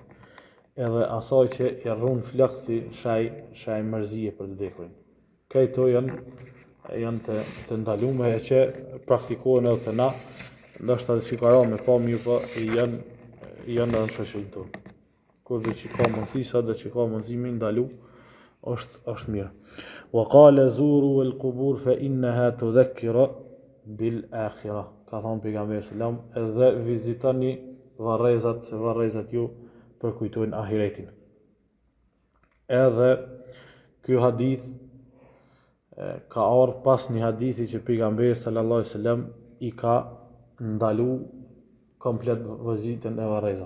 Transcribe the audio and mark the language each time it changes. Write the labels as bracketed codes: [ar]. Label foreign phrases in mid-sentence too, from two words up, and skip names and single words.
[sq] Edhe asaj që i rrun flak si shaj mërzie për të vdekurin. Këto janë të ndaluara e që praktikohen edhe të na, ndoshta që ka me pa mirë, po janë edhe në shoqërinë tonë. Kurse që ka mundësi, sa dhe që ka mundësi me ndalu, është mirë. [ar] وقال زوروا القبور فإنها تذكر بالآخرة. [sq] Ka thonë pejgamberi sallam, edhe vizitoni varrezat, se varrezat ju përkujtojnë ahiretin. Edhe ky hadith ka ardhur pas një hadithi që pejgamberi [ar] صلى الله عليه وسلم [sq] i ka ndalu komplet vizitën e varrezave.